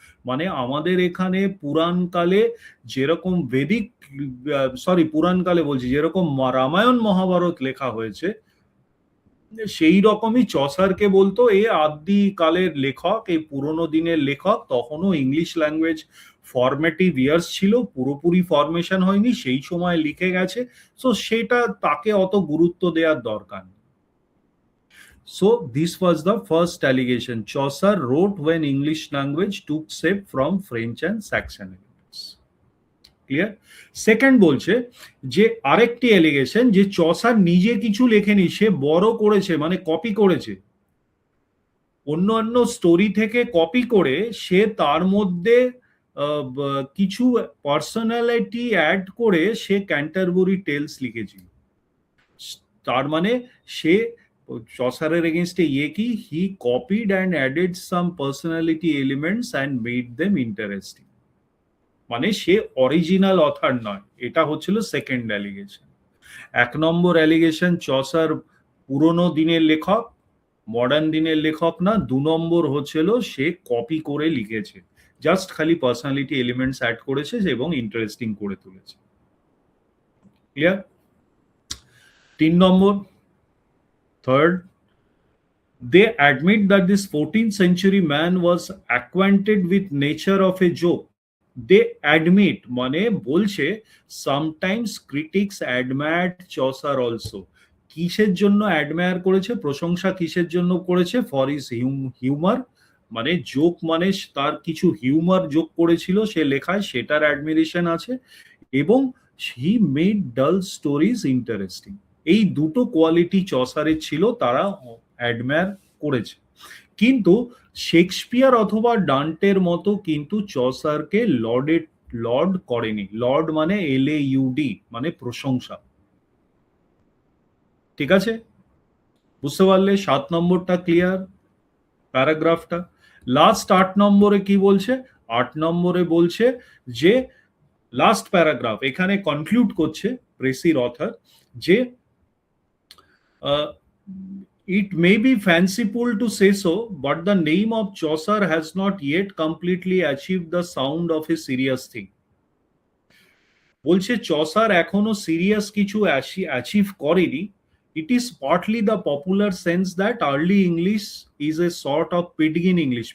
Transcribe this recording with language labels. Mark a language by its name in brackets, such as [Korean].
[Bangla] মানে আমাদের এখানে পুরাণকালে যেরকম বেদিক, সরি পুরাণকালে বলছি, যেরকম রামায়ণ মহাভারত লেখা হয়েছে, সেই রকমই চসারকে বলতো এ আদি কালের লেখক, এই পুরোনো দিনের লেখক। তখনও ইংলিশ ল্যাঙ্গুয়েজ ফরম্যাটিভ ইয়ার্স ছিল, পুরোপুরি ফরমেশন হয়নি, সেই সময় লিখে গেছে। সো সেটা তাকে অত গুরুত্ব দেওয়ার দরকার নেই। [English] So this was the first allegation. Chaucer wrote when English language took shape from French and Saxon elements. [Bangla] Clear? Second বলছে যে আরেকটি এলিগেশন, যে চসার নিজে কিছু লেখেনি, সে বড় করেছে, মানে কপি করেছে, অন্য স্টোরি থেকে কপি করে সে তার মধ্যে কিছু পার্সোনালিটি অ্যাড করে সে ক্যান্টারবুরি টেলস লিখেছিল। তার মানে সে চসারের এগেনস্টে কি, [English] He copied and added some personality elements and made them interesting. [Bangla] মানে সে অরিজিনাল অথার নয়, এটা হচ্ছিল সেকেন্ড অ্যালিগেশন। 1 নম্বর অ্যালিগেশন, চসার পুরনো দিনের লেখক, মডার্ন দিনের লেখক না। 2 নম্বর হচ্ছিল সে কপি করে লিখেছে, জাস্ট খালি পার্সোনালিটি এলিমেন্টস অ্যাড করেছে এবং ইন্টারেস্টিং করে তুলেছে। Clear? 3 number, [English] Third, they admit that this 14th century man was acquainted with nature of a joke. They admit [Bangla] মানে বলছে [English] sometimes critics admired Chaucer also. [Bangla] কিসের জন্য অ্যাডমায়ার করেছে, প্রশংসা কিসের জন্য করেছে? [English] for his humour, [Bangla] মানে জোক, মানে তার কিছু হিউমার যোগ করেছিল সে লেখায়, সেটার অ্যাডমিরেশন আছে, এবং [English] He made dull stories interesting. [Bangla] এই দুটো কোয়ালিটি চসারের ছিল, তারা অ্যাডমায়ার করেছে। কিন্তু শেক্সপিয়ার অথবা ডান্টের মতো কিন্তু চসারকে লর্ড করেনি। লর্ড মানে LAUD, মানে প্রশংসা। ঠিক আছে, বুঝতে পারলে? 7 নম্বরটা ক্লিয়ার প্যারাগ্রাফটা। লাস্ট 8 নম্বরে কি বলছে? 8 নম্বরে বলছে যে লাস্ট প্যারাগ্রাফ এখানে কনক্লুড করছে প্রেসির অথার, যে [English] it may be fanciful to say so, but the name of Chaucer has not yet completely achieved the sound of a serious thing. [Bangla] বলছে চসার এখনো সিরিয়াস কিছু অ্যাচিভ করেনি। [English] It is partly the popular sense that early English is a sort of Pidgin English.